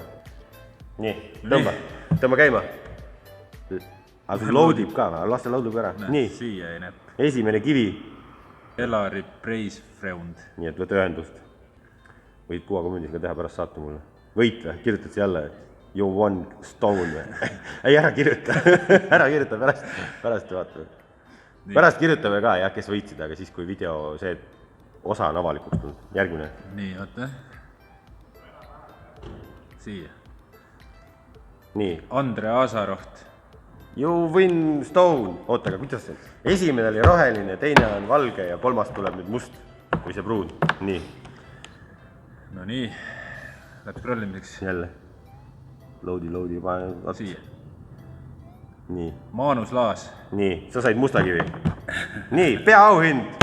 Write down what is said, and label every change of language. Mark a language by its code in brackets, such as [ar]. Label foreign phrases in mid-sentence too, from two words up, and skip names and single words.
[et] Nii, tõmba käima. Aga see loadib ka, las see loadib ära. Nii, siia ei näpp. esimene kivi. Elari Preisfreund. Nii, et võta ühendust. Võid Puha komündis ka teha pärast saata mulle. Võit või? Kirjutad siia jälle, et [en] you won stone [et] või? Ei, ära kirjuta. Ära kirjuta, pärast vaatame. Pärast kirjutame ka, jah, kes võitsid, aga siis kui video see osa on avalikuks tulnud. Järgmine. Nii, oota. Siia. Nii. Andre Asaroht. [en] You win stone. [et] Oota, aga kuidas see? Esimene oli roheline, teine on valge ja kolmas tuleb nüüd must või see pruun. Nii. No nii. Läks prollimiseks. Jälle. Loadi. Siia. Nii. Maanus Laas. Nii, sa said mustakivi. Nii, peaauhind.